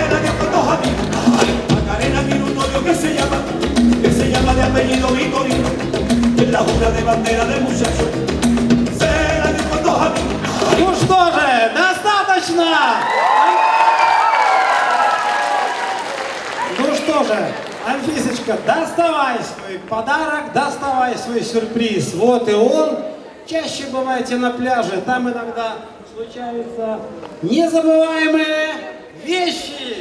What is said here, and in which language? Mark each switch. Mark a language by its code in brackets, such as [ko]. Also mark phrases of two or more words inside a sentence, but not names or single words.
[es] Macarena tiene un novio que se llama de apellido Vitorino, es la jura de bandera del muchacho. Se la dio con 2 amigos. [ru] Ну что же, достаточно! же, Анфисочка, доставай свой подарок, доставай свой сюрприз. Вот и он. Чаще бывайте на пляже, там иногда случаются незабываемые вещи.